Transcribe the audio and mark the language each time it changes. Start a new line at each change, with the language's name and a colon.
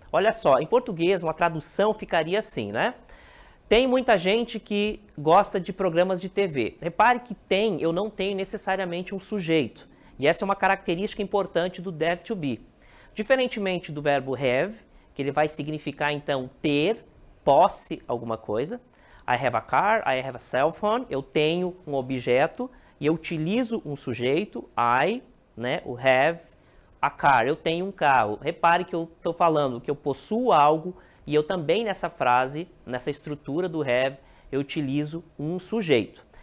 Portuguese: Olha só, em português uma tradução ficaria assim, né? Tem muita gente que gosta de programas de TV. Repare que eu não tenho necessariamente um sujeito. E essa é uma característica importante do dare to be. Diferentemente do verbo have, que ele vai significar então ter, posse, alguma coisa.
English: I have a car, I have a cell phone.
Portuguese: Eu tenho um objeto e eu utilizo um sujeito, I, né, o have, a car. Eu tenho um carro. Repare que eu estou falando que eu possuo algo. E eu também nessa frase, nessa estrutura do have, eu utilizo um sujeito.